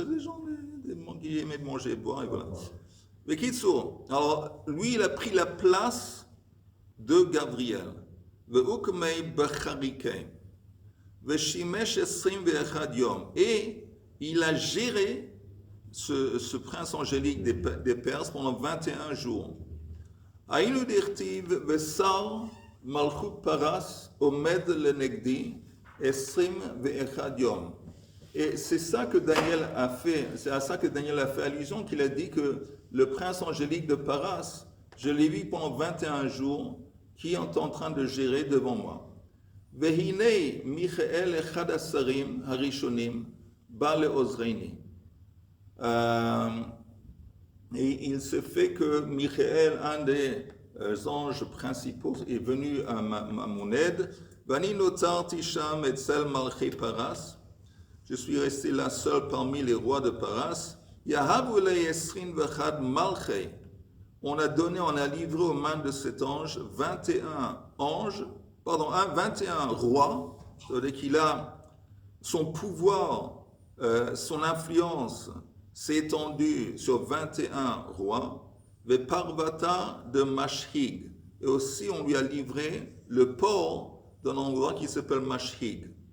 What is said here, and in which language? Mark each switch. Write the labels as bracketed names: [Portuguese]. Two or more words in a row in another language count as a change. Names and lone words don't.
[French] C'est des gens qui aimaient manger et boire, et voilà. Mais Kitsour, alors lui, il a pris la place de Gabriel. Et il a géré ce prince angélique des Perses pendant 21 jours. [Hebrew] היינו דכתיב ושר מלכות פרס עומד לנגדי עשרים ואחד יום. [French] Et c'est ça que Daniel a fait, c'est à ça que Daniel a fait allusion, qu'il a dit que le prince angélique de Paras, je l'ai vu pendant 21 jours, qui est en train de gérer devant moi. [Hebrew] והנה מיכאל אחד השרים הראשונים בא לעזרני. [French] Et il se fait que Michael, un des anges principaux, est venu à mon aide. [Hebrew] ואני נותרתי שם אצל מלכי פרס. [French] Je suis resté là seul parmi les rois de Paras. [Aramaic] יהבו ליה עשרין וחד מלכי. [French] On a livré aux mains de cet ange 21 rois, c'est-à-dire qu'il a son pouvoir, son influence s'est étendue sur 21 rois, le parvata de Mashhig, et aussi on lui a livré le port d'un endroit qui s'appelle Mashhig.